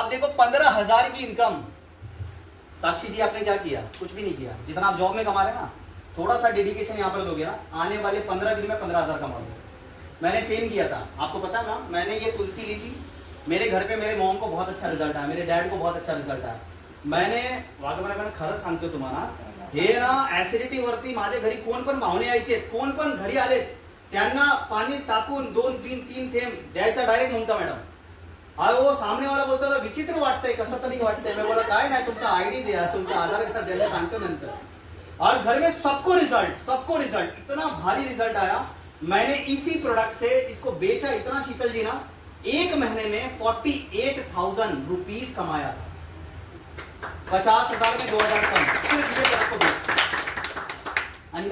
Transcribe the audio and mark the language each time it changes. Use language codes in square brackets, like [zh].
[hi] आप देखो 15,000 की इनकम। साक्षी जी आपने क्या किया? कुछ भी नहीं किया। जितना आप जॉब में कमा रहे हैं ना, थोड़ा सा डेडिकेशन यहाँ पर दोगे ना, आने वाले 15 दिन में 15,000 कमा लोगे। मैंने सेम किया था, आपको पता है ना, मैंने ये तुलसी ली थी, मेरे घर पे मेरे मॉम को बहुत अच्छा रिजल्ट आया, मेरे डैड को बहुत अच्छा रिजल्ट आया। [mr] मैंने वाघमारे खरंच सांगतो तुम्हाला, हे ना ऍसिडिटी वरती माझ्या घरी कोण पण पाहुणे यायचे, कोण पण घरी आले, त्यांना पाणी टाकून 2-3 थेंब द्यायचा डायरेक्ट म्हणता मॅडम. अहो सामने वाला बोलतो विचित्र वाटतंय, कसं तरी वाटतंय. [hi] मैं बोला [mr] काय नाही, तुमचा आयडी द्या, तुमचा आधार कार्ड द्यायला सांगतो नंतर. [hi] और घर में सबको रिजल्ट इतना भारी रिजल्ट आया. मैंने इसी प्रोडक्ट से इसको बेचा इतना, शीतल जी ना 1 महीने में 48,000 रुपीज कमाया था. 50,000 में 2,000 कम सिर्फ ये प्रोडक्ट को बेच.